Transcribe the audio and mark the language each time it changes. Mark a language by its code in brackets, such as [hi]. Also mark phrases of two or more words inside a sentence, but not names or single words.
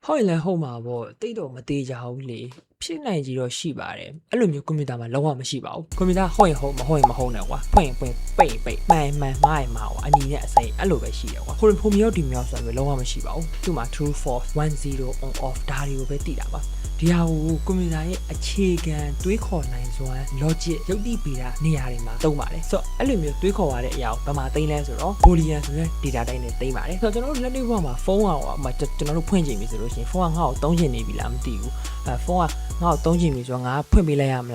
[my] ဟုတ်ရင်လည်းဟုတ်မှာပေါ့တိတ်တော့မသေးကြဘူးလေဖြစ်နိုင်ကြီးတော့ရှိပါတယ်အဲ့လိုမျိုးကွန်ပျူတာမှာလုံးဝမရှိပါဘူးကွန်ပျူတာဟုတ်ရင်ဟုတ်မဟုတ်ရင်မဟုတ်နဲ့ကွာဖွင့်ပိတ်မှန်မှားရင်မှားကွာအညီနဲ့အစိမ်းအဲ့လိုပဲရှိတယ်ကွာဟိုဖိုမီယောဒီမြောက်ဆိုတော့လုံးဝမရှိပါဘူးသူ့မှာ [en] true false [my] 10 [en] on off [my] ဒါတွေကိုပဲသိတာပါဒီဟာကိုကွန်ပျူတာရဲ့အခြေခံတွေးခေါ်နိုင်စွမ်း logic ရုပ်တိပေတာနေရာတွေမှာသုံးပါတယ်ဆိုတော့အဲ့လိုမျိုးတွေးခေါ်ရတဲ့အရာကိုဘာမှသိမ်းလဲဆိုတော့ boolean ဆိုတဲ့ [en] data type [my] နဲ့သိမ်းပါတယ်ဆိုတော့ကျွန်တော်တို့လက်တွေ့ဘဝမှာဖုန်းကကျွန်တော်တို့ဖွင့်ကြည့်ပြီဆိုလို့ရှိရင်ဖုန်းကငါ့ကိုသုံးချင်နေပြီလားမသိဘူးဖုန်းကငါ့ကိုသုံးချင်ပြီဆိုတော့ငါဖွင့်ပေးလိုက်ရမလား